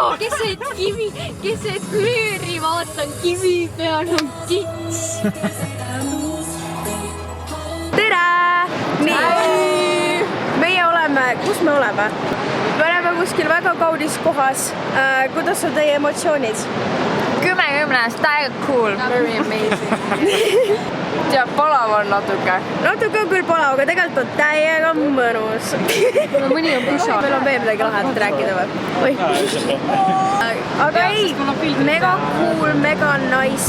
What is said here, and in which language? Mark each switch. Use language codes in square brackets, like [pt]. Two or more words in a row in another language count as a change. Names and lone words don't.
[et] Keset lööri vaatan, kivi peal on kits. Tere! Nii! Meie oleme, kus me oleme? Me oleme kuskil väga kaunis kohas. Kuidas on teie emotsioonid? 10-10, täiega cool. [en] Very amazing. [et] Ja palav on natuke. Natuke on küll palav, aga tegelikult on täiega mõnus. Mõni on pusa. Meil on veel midagi lahedat rääkida või? Oi. Aga ei, mega cool, mega nice.